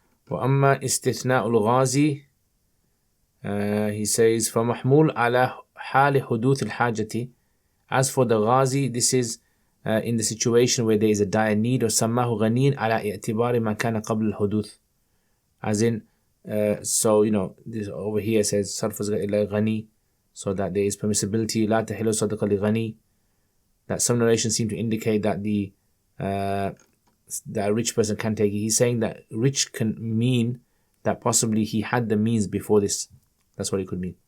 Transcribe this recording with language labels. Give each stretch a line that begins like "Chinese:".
Arabic: وأما استثناء الغازي,
English: he says
Arabic: فمحمول على حال حدوث الحاجة.
English: As for the ghazi, this is in the situation where there is a dire need.
Arabic: وسماه غنين على اعتبار ما كان قبل الحدوث.
English: As in, so you know, this over here says
Arabic: صرف إلى غني,
English: so that there is permissibility.
Arabic: لا تحل صدقة لغني.
English: that some narrations seem to indicate that that a rich person can take it. He's saying that rich can mean that possibly he had the means before this. That's what it could mean.